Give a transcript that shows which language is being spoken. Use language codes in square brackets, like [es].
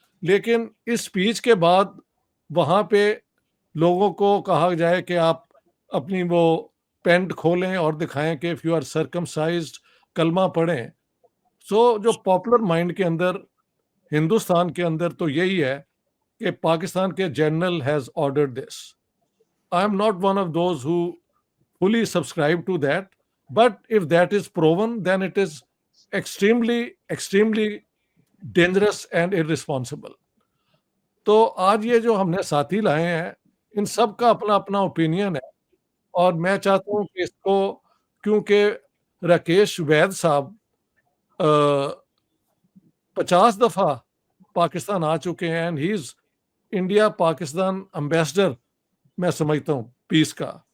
[hi] लेकिन इस स्पीच के बाद वहां पे लोगों को कहा जाए कि आप अपनी वो पेंट खोलें और दिखाएं कि [en] if you are circumcised, [hi] कलमा पढ़ें. सो जो पॉपुलर माइंड के अंदर, हिंदुस्तान के अंदर तो यही है कि पाकिस्तान के general [en] Has ordered this. I am not one of those who fully subscribe to that, but if that is proven, then it is extremely dangerous and irresponsible. [hi] तो आज ये जो हमने साथी लाए हैं, इन सब का अपना अपना ओपिनियन है, और मैं चाहता हूँ कि इसको, क्योंकि राकेश वैद साहब 50 दफा पाकिस्तान आ चुके हैं, [en] and he is India Pakistan ambassador [hi] मैं समझता हूँ पीस का.